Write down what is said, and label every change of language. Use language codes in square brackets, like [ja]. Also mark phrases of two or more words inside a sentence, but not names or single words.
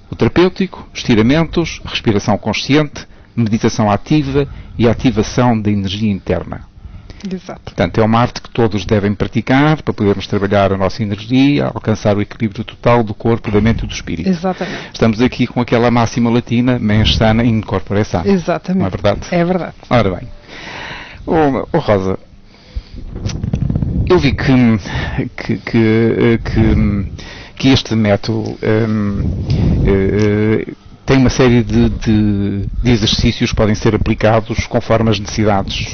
[pt] O terapêutico, estiramentos, respiração consciente, meditação ativa e ativação da energia interna. Exato. Portanto, é uma arte que todos devem praticar para podermos trabalhar a nossa energia, alcançar o equilíbrio total do corpo, da mente e do espírito. Exatamente. Estamos aqui com aquela máxima latina, [la] mens sana in corpore sano. [pt] Exatamente. Não é verdade? É verdade. Ora bem. Rosa, eu vi que este método tem uma série de exercícios que podem ser aplicados conforme as necessidades.